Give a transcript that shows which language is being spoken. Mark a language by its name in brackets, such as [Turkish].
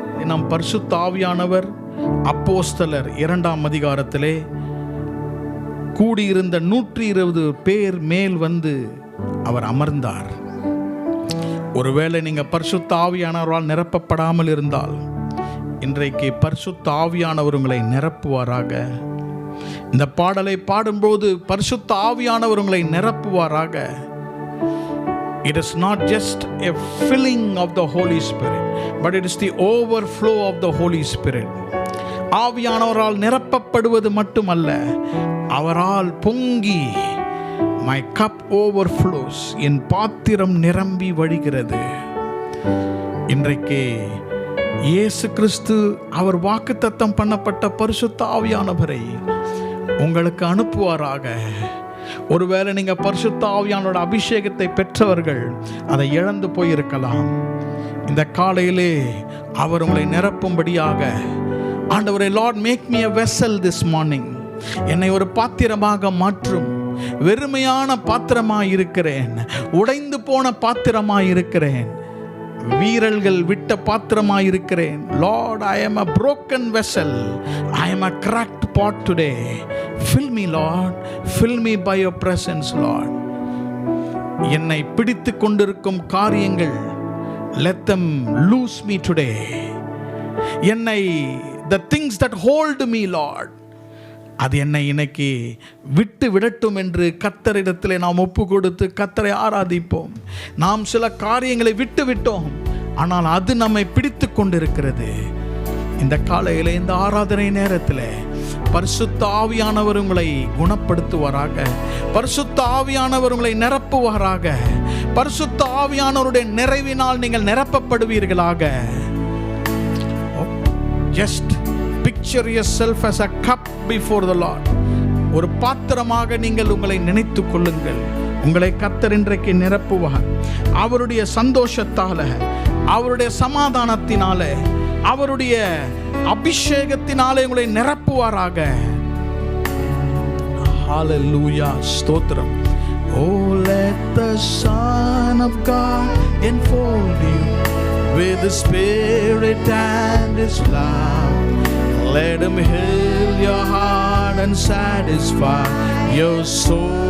[Tamil] நம் பரிசுத்த ஆவியானவர் அப்போஸ்தலர் 2ஆம் அதிகாரத்திலே கூடியிருந்த 120 பேர் மேல் வந்து அவர் அமர்ந்தார். ஒருவேளை நீங்க பரிசுத்த ஆவியானவரால் நிரப்பப்படாமல் இருந்தால், இன்றைக்கு பரிசுத்த ஆவியானவர் உங்களை நிரப்புவாராக. இந்த பாடலை பாடும்போது பரிசுத்த ஆவியானவர் உங்களை நிரப்புவாராக. [English] It is not just a filling of the Holy Spirit, but it is the overflow of the Holy Spirit. [Tamil] ஆவியானவரால் நிரப்பப்படுவது மட்டுமல்ல, அவரால் பொங்கி [English] my cup overflows, [Tamil] என் பாத்திரம் நிரம்பி வழிகிறது. இன்றைக்கு இயேசு கிறிஸ்து அவர் வாக்குத்தத்தம் பண்ணப்பட்ட பரிசுத்த ஆவியானவரை உங்களுக்கு அனுப்புவாராக. ஒருவேளை நீங்க பரிசுத்த ஆவியானோட அபிஷேகத்தை பெற்றவர்கள் அதை இழந்து போயிருக்கலாம். இந்த காலையிலே அவர் உங்களை நிரப்பும்படியாக, ஆண்டவரே, [English] Lord make me a vessel this morning, [Tamil] என்னை ஒரு பாத்திரமாக மாற்றும். வெறுமையான பாத்திரமாய் இருக்கிறேன், உடைந்து போன பாத்திரமாய் இருக்கிறேன், வீரல்கள் விட்ட பாத்திரமாய் இருக்கிறேன். [English] Lord, I am a broken vessel, I am a cracked pot today. Fill me, Lord, fill me by your presence, Lord. [Tamil] என்னை பிடித்து கொண்டிருக்கும் காரியங்கள், [English] let them loose me today. [Tamil] என்னை, [English] the things that hold me, Lord, [Tamil] அது என்னை இன்னைக்கு விட்டு விடட்டும் என்று கர்த்தரிடத்திலே நாம் ஒப்பு கொடுத்து கர்த்தரை ஆராதிப்போம். நாம் சில காரியங்களை விட்டு விட்டோம், ஆனால் அது நம்மை பிடித்து கொண்டிருக்கிறது. இந்த காலையில், இந்த ஆராதனை நேரத்தில் பரிசுத்த ஆவியானவர் உங்களை குணப்படுத்துவாராக. பரிசுத்த ஆவியானவர் உங்களை நிரப்புவாராக. பரிசுத்த ஆவியானவருடைய நிறைவினால் நீங்கள் நிரப்பப்படுவீர்களாக. [English] Just picture yourself as a cup before the Lord. [Tamil] ஒரு பாத்திரமாக நீங்கள் உங்களை நினைத்துக் கொள்ளுங்கள். உங்களை கர்த்தர் இன்றைக்கு நிரப்புவார். அவருடைய சந்தோஷத்தால, அவருடைய சமாதானத்தினால, அவருடைய அபிஷேகத்தினாலே உங்களை நிரப்புவாராக. ஹalleluya, ஸ்தோத்திரம். [English] Oh, let the Son of God enfold you with the Spirit and His love. Let Him heal your heart and satisfy your soul.